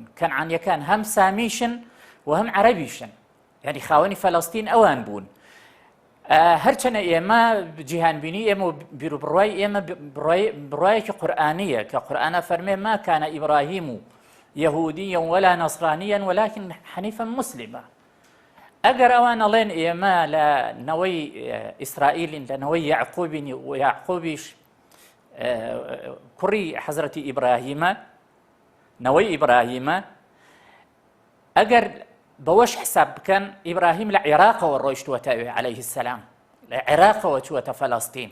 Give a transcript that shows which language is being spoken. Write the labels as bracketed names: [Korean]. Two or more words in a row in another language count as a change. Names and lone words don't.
[Central Kurdish] کەنعانیەکان هەم سامیشن و هەم عەرەبیشن، ینی خاوەنی فەڵەستین ئەوان بوون. هەرچەنە ئێمە جیهانبینی ئێمە و بیرروبڕوای ئێمە بڕایەکی قورئانیە کە قورئانە فەرمێ [Arabic] ما کانە ئیبراهیم یەهودیە ولا نەسرانیە ولكن حەنیفە مسلمە. [Central Kurdish] ئەگەر ئەوان ئەڵێن ئێمە لە نەوەی ئیسرائیلین لە نەوەی یعقوبین و یعقوبیش کوڕی حەزرەتی ئیبراهیمە نەوەی ئیبراهیمە، ئەگەر بەوەش حساب بکەن ئیبراهیم لە عێراقەوە ڕۆیشتووەتە ئەوێ [Arabic] عەلەیه السەلام، [Central Kurdish] لە عێراقەوە چووەتە فەڵەستین.